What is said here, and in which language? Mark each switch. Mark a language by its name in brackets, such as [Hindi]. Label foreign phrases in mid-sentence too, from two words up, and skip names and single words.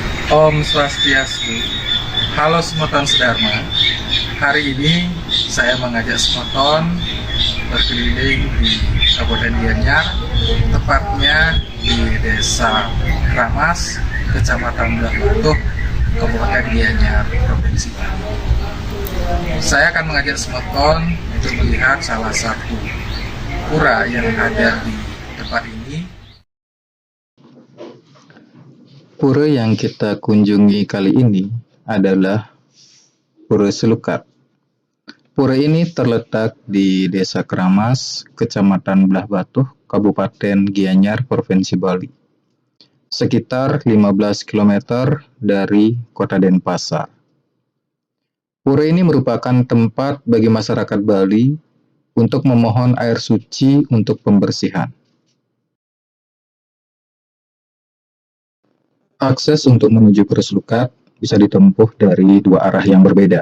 [Indonesian] Om Swastiastu. Halo Semeton Sedharma. Hari ini saya mengajak Semeton berkeliling di Kabupaten Gianyar, tepatnya di Desa Kramas, Kecamatan Belah Batuh, Kabupaten Gianyar, Provinsi Bali. Saya akan mengajak Semeton untuk melihat salah satu pura yang ada di tempat ini. Pura yang kita kunjungi kali ini adalah Pura Selukat. Pura ini terletak di Desa Kramas, Kecamatan Belah Batuh, Kabupaten Gianyar, Provinsi Bali. Sekitar 15 km dari Kota Denpasar. Pura ini merupakan tempat bagi masyarakat Bali untuk memohon air suci untuk pembersihan. Akses untuk menuju Pura Selukat bisa ditempuh dari dua arah yang berbeda.